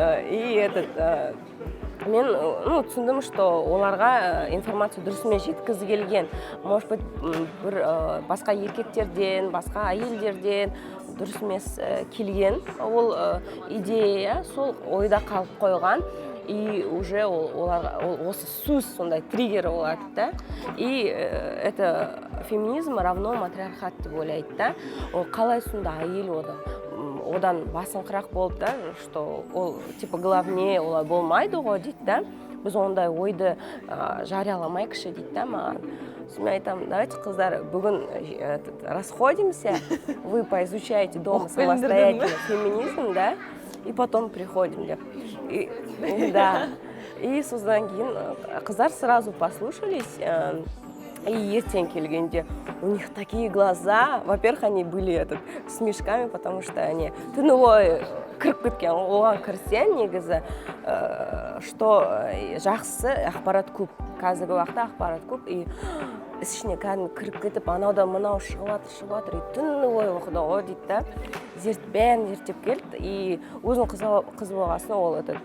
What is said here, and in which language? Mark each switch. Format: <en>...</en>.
<kk>И мен түсіндім, что оларға информация дұрысымен жеткізі келген.</kk> <ru>Может быть,</ru> <kk>бір басқа еркектерден, басқа әйелдерден дұрыс емес келген ол идея, сол ойда қалып қойған. И уже осы сөз сондай триггер болады, да.</kk> <ru>И это феминизм равно матриархат</ru> <kk>деп ойлайды,</kk> <ru>да.</ru> <kk>Ол қалай сонда әйел одан басыңқырақ болып, да, что ол</kk> <ru>типа главнее</ru> <kk>олай болмайды ғой дейді, да. Біз ондай ойды жарияламайықшы дейді, да, маған. Мен айтамын,</kk> <ru>давайте,</ru> <kk>қыздар, бүгін</kk> <ru>расходимся, вы поизучаете дома самостоятельно феминизм, да, и потом приходим деп. Да.</ru> <kk>И содан кейін қыздар</kk> <ru>сразу послушались,</ru> <kk>и ертең келгенде</kk> <ru>у них такие глаза, во-первых, они были с мешками, потому что они</ru> <kk>түні кіріп кеткен, оған кірсен негізі, что жақсы ақпарат көп, қазіргі уақытта ақпарат көп, и ішіне кәдімгі кіріп кетіп, анаудан мынау шығып жатыр, и түні бойы оқыды ғой дейді, да, бәрін зерттеп келді, и өзің қыз болғасын ол</kk>